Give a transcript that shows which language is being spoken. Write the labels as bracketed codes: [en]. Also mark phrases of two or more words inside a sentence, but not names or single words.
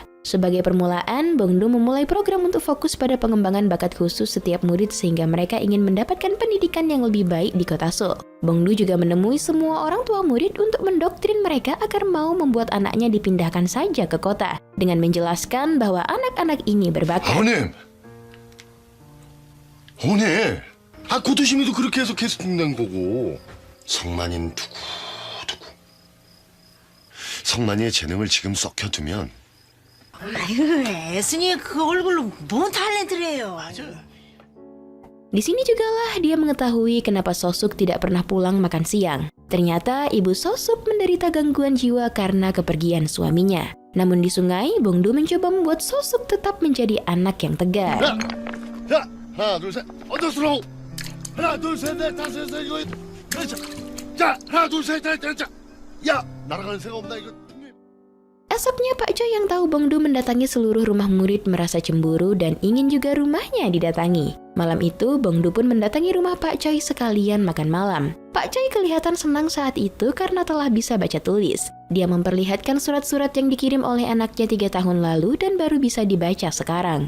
[id] Sebagai permulaan, Bongdo memulai program untuk fokus pada pengembangan bakat khusus setiap murid sehingga mereka ingin mendapatkan pendidikan yang lebih baik di kota Seoul. Bongdo juga menemui semua orang tua murid untuk mendoktrin mereka agar mau membuat anaknya dipindahkan saja ke kota, dengan menjelaskan bahwa anak-anak ini berbakat. [ko] 오늘 고두심이도 그렇게 해서 계속 죽는 거고 성만이는 두고 성만이의 재능을 지금 썩혀두면 아이고, 애순이 그 얼굴로 뭔 탤런트를 해요. [id] Di sini jugalah dia mengetahui kenapa Sosuk tidak pernah pulang makan siang. Ternyata ibu Sosuk menderita gangguan jiwa karena kepergian suaminya. Namun di sungai, Bongdo mencoba membuat Sosuk tetap menjadi anak yang tegar. [ko] 야! 하나 둘셋 얹어쓰라고 하나 둘셋넷 다섯 여섯 일곱 자 하나 둘셋넷 야 날아가는 새가 없나 이거. [id] Esoknya Pak Choi yang tahu Bongdo mendatangi seluruh rumah murid merasa cemburu dan ingin juga rumahnya didatangi. Malam itu Bongdo pun mendatangi rumah Pak Choi sekalian makan malam. Pak Choi kelihatan senang saat itu karena telah bisa baca tulis. Dia memperlihatkan surat-surat yang dikirim oleh anaknya 3 tahun lalu dan baru bisa dibaca sekarang.